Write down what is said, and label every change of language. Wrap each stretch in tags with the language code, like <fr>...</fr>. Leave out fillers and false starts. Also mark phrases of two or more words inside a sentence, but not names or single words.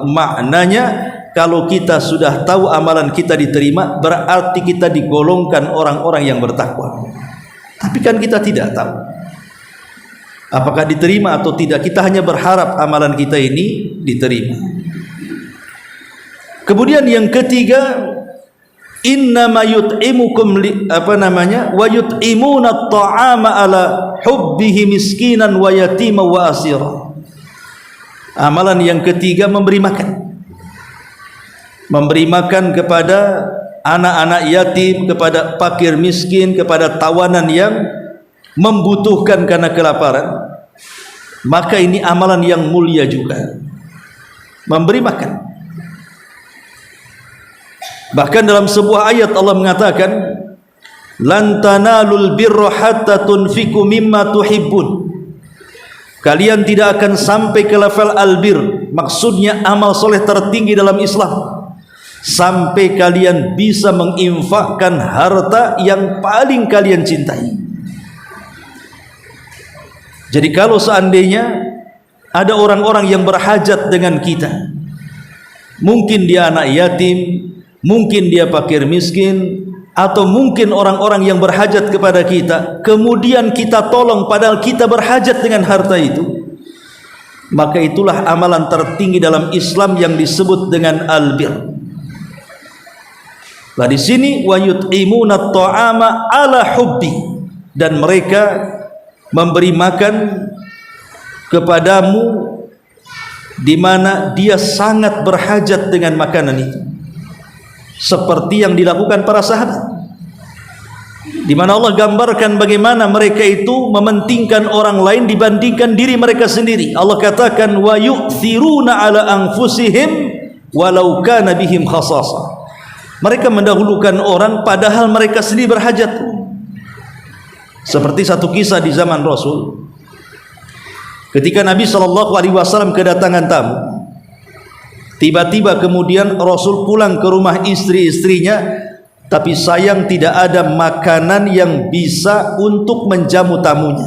<id>Maknanya, kalau kita sudah tahu amalan kita diterima, berarti kita digolongkan orang-orang yang bertakwa. Tapi kan kita tidak tahu apakah diterima atau tidak. Kita hanya berharap amalan kita ini diterima. Kemudian yang ketiga,</id> <ar>إنما يطعمكم ويطعمون الطعام على حبه مسكينا ويتيما وأسيرا.</ar> <id>Amalan yang ketiga, memberi makan kepada anak-anak yatim, kepada fakir miskin, kepada tawanan yang membutuhkan karena kelaparan. Maka ini amalan yang mulia juga, memberi makan. Bahkan dalam sebuah ayat Allah mengatakan,</id> <ar>لن تنالوا البر حتى تنفقوا مما تحبون.</ar> <id>Kalian tidak akan sampai ke level albir, maksudnya amal soleh tertinggi dalam Islam, sampai kalian bisa menginfakkan harta yang paling kalian cintai. Jadi kalau seandainya ada orang-orang yang berhajat dengan kita, mungkin dia anak yatim, mungkin dia fakir miskin, atau mungkin orang-orang yang berhajat kepada kita, kemudian kita tolong padahal kita berhajat dengan harta itu, maka itulah amalan tertinggi dalam Islam yang disebut dengan albir. Nah, di sini</id> <ar>ويطعمون الطعام على حبه,</ar> <id>dan mereka memberi makan kepadamu di mana dia sangat berhajat dengan makanan itu, seperti yang dilakukan para sahabat, di mana Allah gambarkan bagaimana mereka itu mementingkan orang lain dibandingkan diri mereka sendiri. Allah katakan,</id> <ar>ويؤثرون على أنفسهم ولو كان بهم خصاصة.</ar> <id>Mereka mendahulukan orang padahal mereka sendiri berhajat. Seperti satu kisah di zaman Rasul, ketika Nabi SAW kedatangan tamu, tiba-tiba kemudian Rasul pulang ke rumah istri-istrinya, tapi sayang tidak ada makanan yang bisa untuk menjamu tamunya.</id>